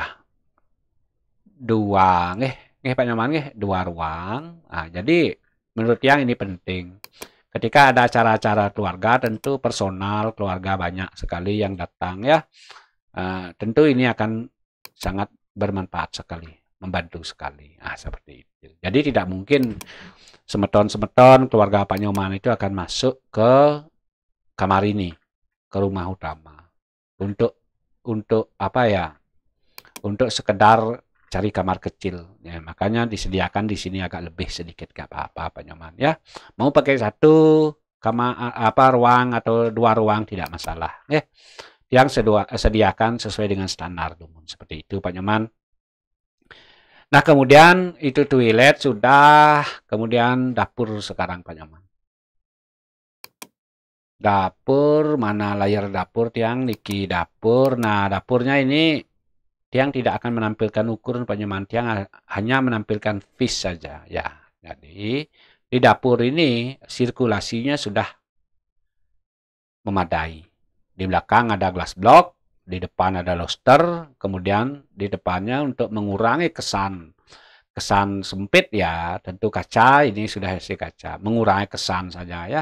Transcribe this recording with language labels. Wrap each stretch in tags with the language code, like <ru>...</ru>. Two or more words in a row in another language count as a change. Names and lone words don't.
<id>2, nggih Pak Nyoman nggih, 2 ruang. Jadi menurut yang ini penting. Ketika ada acara-acara keluarga, tentu personal keluarga banyak sekali yang datang ya. Tentu ini akan sangat bermanfaat sekali, membantu sekali. Seperti itu. Jadi tidak mungkin semeton-semeton keluarga Pak Nyoman itu akan masuk ke kamar ini, ke rumah utama. Untuk apa ya? Untuk sekedar cari kamar kecil. Ya, makanya disediakan di sini agak lebih sedikit, gak apa-apa Pak Nyoman ya. Mau pakai satu kamar ruang atau 2 ruang tidak masalah. Yang sediakan sesuai dengan standar umum seperti itu Pak Nyoman. Nah, kemudian itu toilet sudah, kemudian dapur sekarang Pak Nyoman. Dapur, mana layar dapur</id> <ban>tiang niki</ban> <id>dapur. Nah, dapurnya ini tiang tidak akan menampilkan ukuran Pak Nyoman, tiang hanya menampilkan fish saja ya. Jadi di dapur ini sirkulasinya sudah memadai. Di belakang ada glass block, di depan ada lobster, kemudian di depannya untuk mengurangi kesan sempit ya, tentu kaca ini sudah hasil kaca, mengurangi kesan saja ya.</id>